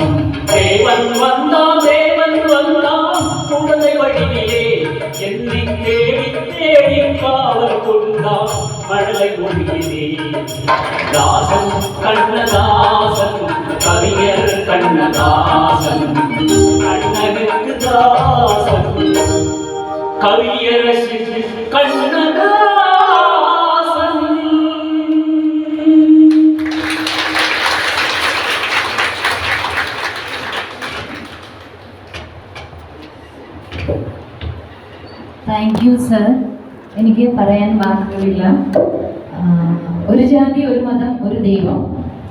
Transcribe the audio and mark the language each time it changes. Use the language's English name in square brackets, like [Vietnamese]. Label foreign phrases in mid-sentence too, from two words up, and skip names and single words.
[Tamil] தேவன் வந்தான் தேவன் வந்தான் குழந்தை வடிவிலே, என்னை தேடி தேடி காவல் கொண்டான் மழலை மொழியிலே. தாசன் கண்ணதாசன் கவிஞர் கண்ணதாசன், கண்ணனுக்கு தாசன் கவியரசு கண்ணதாசன். [English] Thank you sir. [Malayalam] എനിക്ക് പറയാൻ വാക്കുകളില്ല. ഒരു ജാതി ഒരു മതം ഒരു ദൈവം.